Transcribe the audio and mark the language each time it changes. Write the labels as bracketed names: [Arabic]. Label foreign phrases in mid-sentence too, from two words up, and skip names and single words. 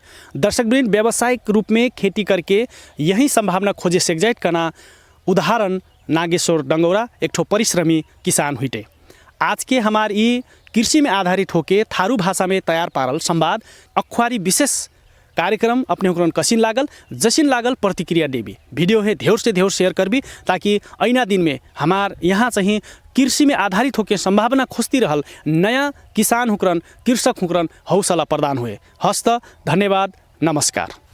[Dangaura Tharu] दर्शकवृन्द, व्यावसायिक रूप में खेती करके यही संभावना खोजे सेक्जाइट कना उदाहरण नागेश्वर डंगौरा एक ठो परिश्रमी किसान हुईटे। आज के हमार ये कृषि में आधारित होके थारू भाषा में तैयार पारल संवाद अखबारी विशेष कार्यक्रम अपने हुकरन कसिन लागल, जसिन लागल प्रतिक्रिया देवी। वीडियो है ढेर से ढेर शेयर करबी ताकि ऐना दिन में हमार यहाँ चाहिँ कृषि में आधारित होकर संभावना खोजती रहल नया किसान हुकरन, कृषक हुकरन हौसला प्रदान हुए। हस्त धन्यवाद, नमस्कार।